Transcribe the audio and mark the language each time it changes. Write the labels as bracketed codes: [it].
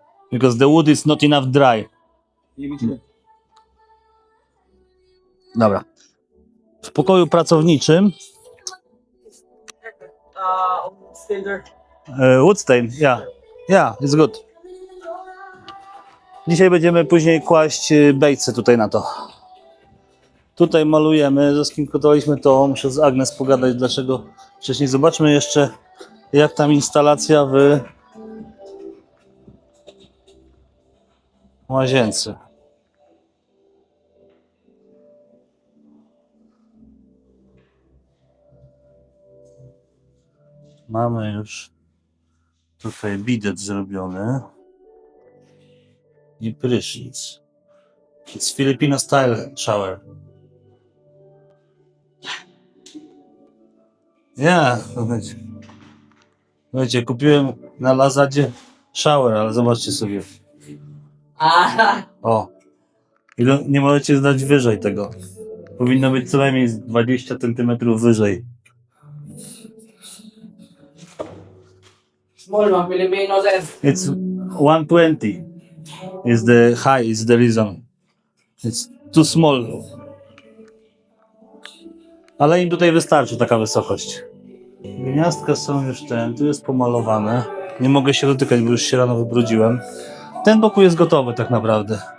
[en] Because the wood is not enough dry. [pl] Dobra. W pokoju pracowniczym [en] Still there. wood stain, yeah, it's good. [pl] Dzisiaj będziemy później kłaść bejce tutaj na to. Tutaj malujemy, zaskinkotowaliśmy to, muszę z Agnes pogadać dlaczego wcześniej. Zobaczmy jeszcze jak tam instalacja w łazience. Mamy już tutaj bidet zrobiony i prysznic. [en] It's Filipino style shower. [pl] Ja, słuchajcie, kupiłem na Lazadzie shower, ale zobaczcie sobie. O, nie możecie zdać wyżej tego. Powinno być co najmniej 20 cm wyżej. [en] Small one, Filipino sir. It's 120 is the high, is the reason. It's too small. [pl] Ale im tutaj wystarczy taka wysokość. Gniazdka są już tu jest pomalowane. Nie mogę się dotykać, bo już się rano wybrudziłem. Ten pokój jest gotowy tak naprawdę.